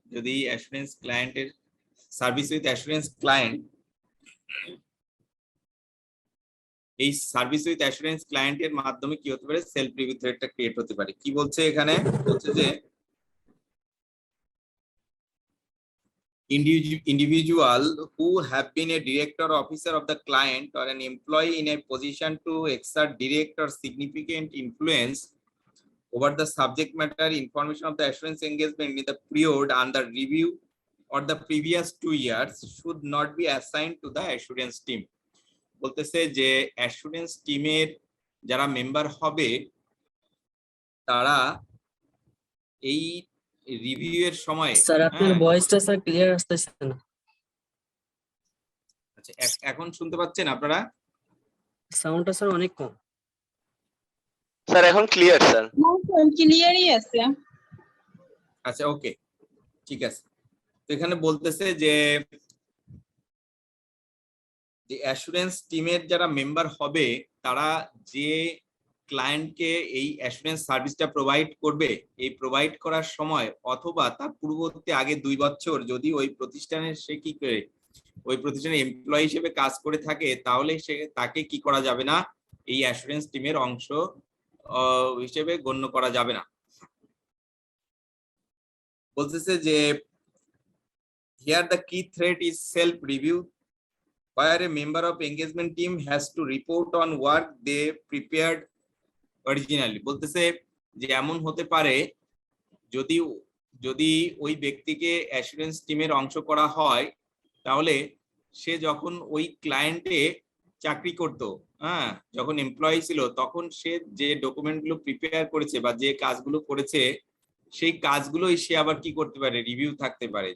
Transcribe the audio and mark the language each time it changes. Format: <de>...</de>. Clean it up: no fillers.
<bn>যদি অ্যাসুরেন্স ক্লায়েন্টের service with assurance client, এই সার্ভিস উইথ অ্যাসুরেন্স ক্লায়েন্টের মাধ্যমে কি হতে পারে? সেলফ রিভিউ থ্রেটটা ক্রিয়েট হতে পারে। কি বলছে এখানে? বলছে যে</bn> <en>individual who have been a director or officer of the client or an employee in a position to exert direct or significant influence over the subject matter information of the assurance engagement in the period under review or the previous 2 years should not be assigned to the assurance team।</en> <bn>বলতেছে যে assurance টিমের যারা member হবে তারা এই review এর সময়, sir আপনার ভয়েসটা স্যার ক্লিয়ার আসতেছে না। আচ্ছা এখন শুনতে পাচ্ছেন আপনারা? সাউন্ডটা স্যার অনেক কম। স্যার এখন clear sir.</bn> <en>No, sir. Clearly</en> <bn>আছে। আচ্ছা ওকে, ঠিক আছে। তো এখানে বলতেছে যে অ্যাসুরেন্স টিমের যারা মেম্বার হবে তারা যে ক্লায়েন্টকে এই অ্যাসুরেন্স সার্ভিসটা প্রোভাইড করবে, এই প্রোভাইড করার সময় অথবা তার পূর্ববর্তী আগে 2 বছর যদি ওই প্রতিষ্ঠানের সে কি করে ওই প্রতিষ্ঠানের এমপ্লয়ি হিসেবে কাজ করে থাকে, তাহলে সে তাকে কি করা যাবে না? এই অ্যাসুরেন্স টিমের অংশ হিসেবে গণ্য করা যাবে না। বলতেছে যে</bn> <en>here the key threat is self review where a member of engagement team has to report on work they prepared originally।</en> <bn>বলতেছে যে এমন হতে পারে যদি ওই ব্যক্তিকে অ্যাসুরেন্স টিমের অংশ করা হয় তাহলে সে যখন ওই ক্লায়েন্টে চাকরি করত, হ্যাঁ, যখন এমপ্লয়ি ছিল তখন সে যে ডকুমেন্টগুলো প্রিপেয়ার করেছে বা যে কাজগুলো করেছে সেই কাজগুলোই সে আবার কি করতে পারে, রিভিউ থাকতে পারে।</bn>